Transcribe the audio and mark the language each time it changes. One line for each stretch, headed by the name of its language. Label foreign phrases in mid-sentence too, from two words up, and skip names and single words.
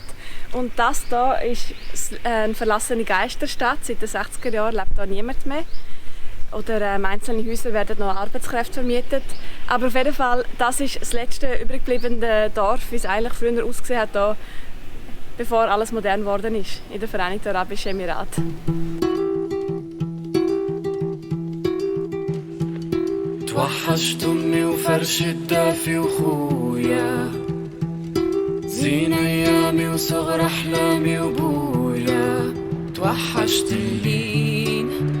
German: Und das hier ist eine verlassene Geisterstadt. Seit den 60er Jahren lebt hier niemand mehr. Oder einzelne Häuser werden noch Arbeitskräfte vermietet. Aber auf jeden Fall, das ist das letzte übrig gebliebene Dorf, wie es eigentlich früher ausgesehen hat, hier, bevor alles modern geworden ist, in den Vereinigten Arabischen Emiraten.
Arabic: توحشت امي وفرش الدافي وخويا زين ايامي وصغر احلامي وبويا توحشت اللين